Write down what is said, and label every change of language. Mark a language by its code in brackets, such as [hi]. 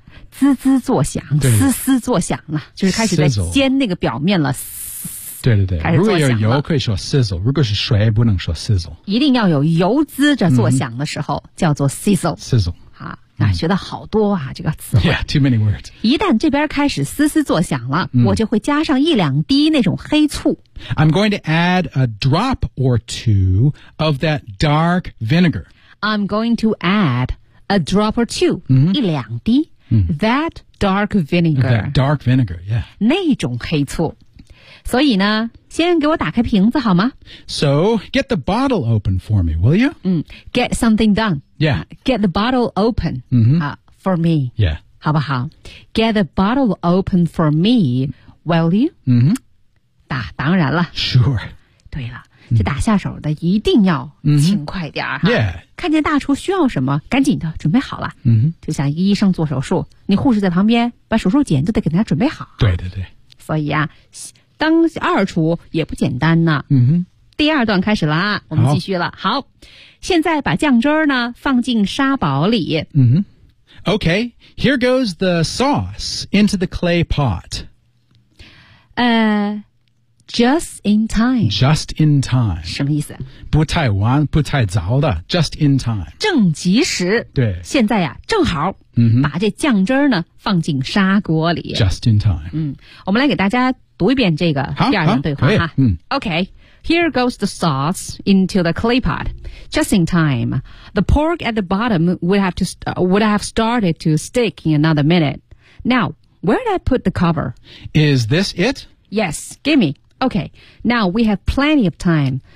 [zh] 滋滋作响，嘶嘶作响了，就是开始在煎那个表面了。对对对，如果有油可以说 sizzle， 如果是水不能说 sizzle。一定要有油滋着作响的时候、嗯、叫做 sizzle。 [en] sizzle [zh] 啊，那、嗯、学的好多啊，这个词汇。 [en] Yeah, too many words。 [zh] 一旦这边开始嘶嘶作响了、嗯，我就会加上一两滴那种黑醋。 [en] I'm going to add a drop or two of that dark vinegar. I'm going to add a drop or two，、 [zh] 嗯、一两滴、嗯、 [en] that dark vinegar。 That dark vinegar, yeah。 [zh] 那种黑醋。所以呢先给我打开瓶子好吗 [en] So, get the bottle open for me, will you?、嗯、get something done. Yeah. Get the bottle open、 mm-hmm. For me. Yeah. [zh] 好不好 [en] Get the bottle open for me, will you?、 Mm-hmm. [zh] 打当然了 [en] Sure. [zh] 对了这打下手的一定要勤快点、 [en] mm-hmm. 哈 Yeah. [zh] 看见大厨需要什么赶紧的准备好了、 mm-hmm. 就像医生做手术你护士在旁边把手术剪都得给他准备好。对对对。所以啊当二厨也不简单呢。嗯哼。第二段开始了啊我们继续了。好。现在把酱汁呢放进沙堡里。嗯哼。 [en] Okay, here goes the sauce into the clay pot. Just in time. Just in time. [zh] 什么意思不太晚不太早的 , [en] just in time. [zh] 正及时。对。现在呀正好。嗯把这酱汁呢放进砂锅里。 [en] Just in time. [zh] 嗯。我们来给大家读一遍这个第二段对话哈、嗯、 [en] Okay, here goes the sauce into the clay pot. Just in time, the pork at the bottom would have started to stick in another minute. Now, where did I put the cover? Is this it? Yes, gimme. Okay, now we have plenty of time.